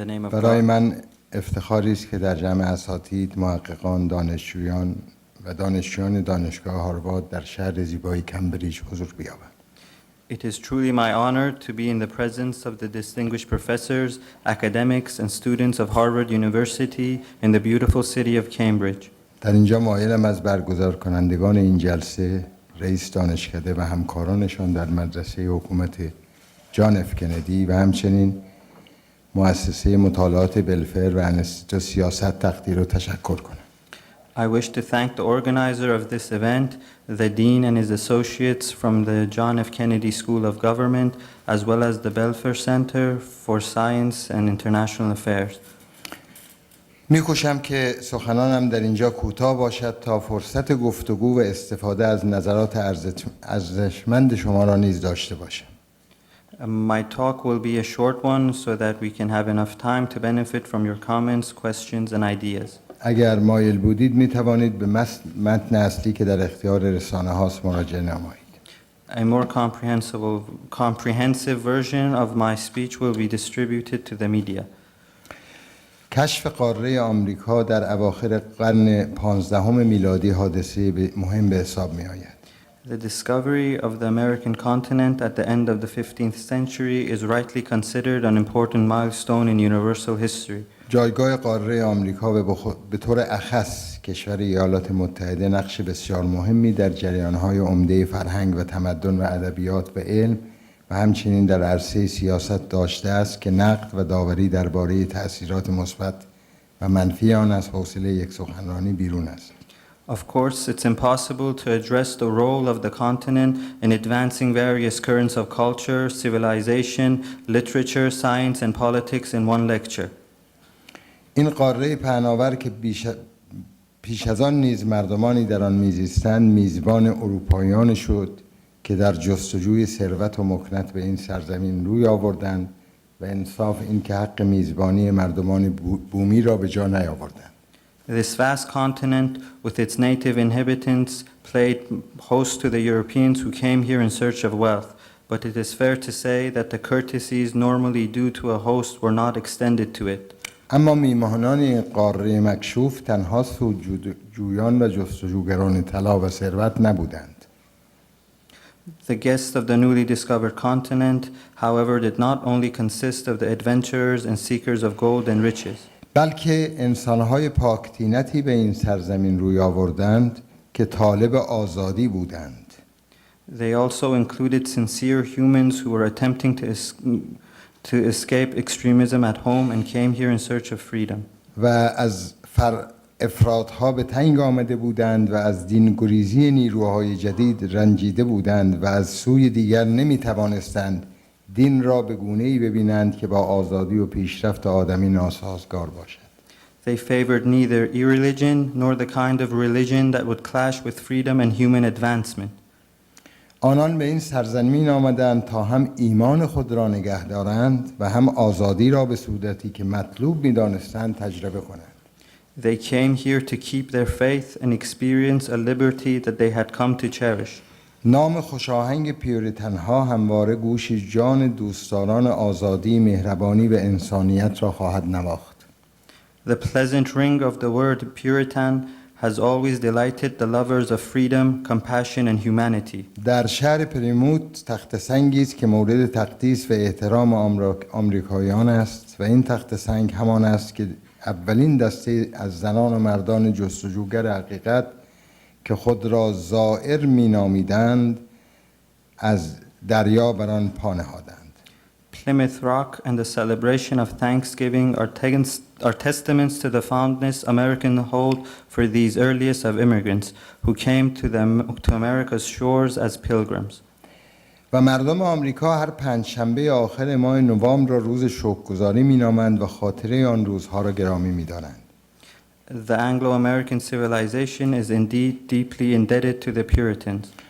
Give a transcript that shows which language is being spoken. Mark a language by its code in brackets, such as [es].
[fa] برای من افتخاری است که در جمع اساتید، محققان، دانشجویان و دانشجویان دانشگاه هاروارد در شهر زیبای کمبریج حضور بیابم. [en] It is truly my honor to be in the presence of the distinguished professors, academics, and students of Harvard University in the beautiful city of Cambridge. [fa] در اینجا مایلم از برگزار کنندگان این جلسه، رئیس دانشکده و همکارانشان در مدرسه حکومت جان اف کندی و همچنین مؤسسه مطالعات بلفر و انستیتو سیاست تقدیر و تشکر کنم. [en] I wish to thank the organizer of this event, the dean and his associates from the John F. Kennedy School of Government, as well as the Belfer Center for Science and International Affairs. [fa] می‌کوشم که سخنانم در اینجا کوتاه باشد تا فرصت گفتگو و استفاده از نظرات ارزشمند شما را نیز داشته باشم. [en] My talk will be a short one so that we can have enough time to benefit from your comments, questions, and ideas. [fa] اگر مایل بودید می توانید به متن اصلی که در اختیار رسانه هاست مراجعه نمایید. [en] A more comprehensive version of my speech will be distributed to the media. [fa] کشف قاره آمریکا در اواخر قرن 15 میلادی حادثه مهم به حساب می آید. [en] The discovery of the American continent at the end of the 15th century is rightly considered an important milestone in universal history. [fa] جایگاه قاره آمریکا به طور اخص کشور ایالات متحده نقش بسیار مهمی در جریان‌های عمده فرهنگ و تمدن و ادبیات و علم و همچنین در عرصه سیاست داشته است که نقد و داوری درباره تأثیرات مثبت و منفی آن از حوصله یک سخنرانی بیرون است. [en] Of course, it's impossible to address the role of the continent in advancing various currents of culture, civilization, literature, science, and politics in one lecture. [fa] این قاره پهناور که پیش از آن نیز مردمانی در آن میزیستند میزبان اروپاییان شد که در جستجوی ثروت و مکنت به این سرزمین روی آوردند و انصاف این که حق میزبانی مردمان بومی را به جا نیاوردند. [en] This vast continent, with its native inhabitants, played host to the Europeans who came here in search of wealth, but it is fair to say that the courtesies normally due to a host were not extended to it. [fa] اما میهمانان این قاره مکشوف تنها سودجویان و جستجوگران طلا و ثروت نبودند. [en] The guests of the newly discovered continent, however, did not only consist of the adventurers and seekers of gold and riches. [fa] بلکه انسانهای پاکتینتی به این سرزمین روی آوردند که طالب آزادی بودند. [en] They also included sincere humans who were attempting to escape extremism at home and came here in search of freedom. [fa] و از افرادها به تنگ آمده بودند و از دینگریزی نیروهای جدید رنجیده بودند و از سوی دیگر نمی توانستند دین را به گونه‌ای ببینند که با آزادی و پیشرفت آدمی ناسازگار باشد. [en] They favored neither irreligion nor the kind of religion that would clash with freedom and human advancement. [fa] آنان به این سرزمین آمدند تا هم ایمان خود را نگه دارند و هم آزادی را به صورتی که مطلوب می‌دانستند تجربه کنند. [en] They came here to keep their faith and experience a liberty that they had come to cherish. [fa] نام خوشاهنگ پیوریتن ها همواره گوش جان دوستداران آزادی، مهربانی و انسانیت را خواهد نواخت. [en] The pleasant ring of the word Puritan has always delighted the lovers of freedom, compassion, and humanity. [fa] در شهر پریموت تخت سنگی است که مورد تقدیس و احترام آمریکاییان است و این تخت سنگ همان است که اولین دسته از زنان و مردان جستجوگر حقیقت که خود را زائر می‌نامیدند از دریا بر آن پا نهادند. [en] Plymouth Rock and the celebration of Thanksgiving are testaments to the fondness Americans hold for these earliest of immigrants who came to America's shores as pilgrims. [fa] و مردم آمریکا هر پنجشنبه آخر ماه نوامبر را روز شکرگزاری می‌نامند و خاطره آن روزها را گرامی می‌دانند. [en] The Anglo-American civilization is indeed deeply indebted to the Puritans.